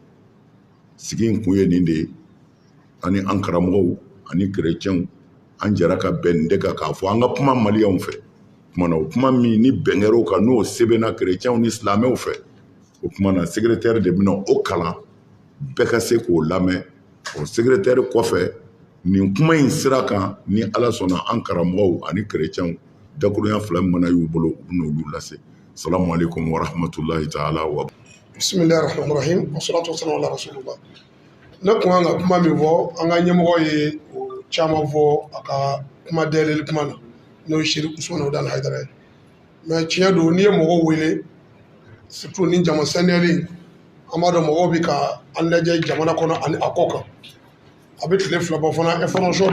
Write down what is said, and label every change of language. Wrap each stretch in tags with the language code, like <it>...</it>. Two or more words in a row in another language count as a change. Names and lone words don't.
<bm>sigi in kun ye nin de ye ani an karamɔgɔw ani kerecɛnw an jɛra ka bɛn nin de kan k'a fɔ an ka kuma maliyɛnw fɛ kumana o kuma min ni bɛn kɛr'o kan n'o sɛbɛnna kerecɛnw ni silamɛw fɛ o kumana secrétaire de bɛna o kalan bɛɛ ka se k'o lamɛn o secrétaire kɔfɛ nin kuma in sira kan ni ala sɔnna an karamɔgɔw ani kerecɛnw dakurunya fila min mana y'u bolo u bɛna olu lase</bm> <ar>السلام عليكم ورحمة الله تعالى و بسم الله الرحمن الرحيم والصلاة والسلام على رسول الله</ar> <bm>ne kun kan ka kuma min fɔ an ka ɲɛmɔgɔ ye o caman fɔ a ka kuma dayɛlɛli kuma na n'o ye Sherif Usumani Odani Hayidara ye mɛ tiɲɛ don n'i ye mɔgɔw wele surtout ni jama saniyali an b'a dɔn mɔgɔw bɛ ka an lajɛ jamana kɔnɔ ani a kɔ kan a bɛ tile fila bɔ fana information</bm>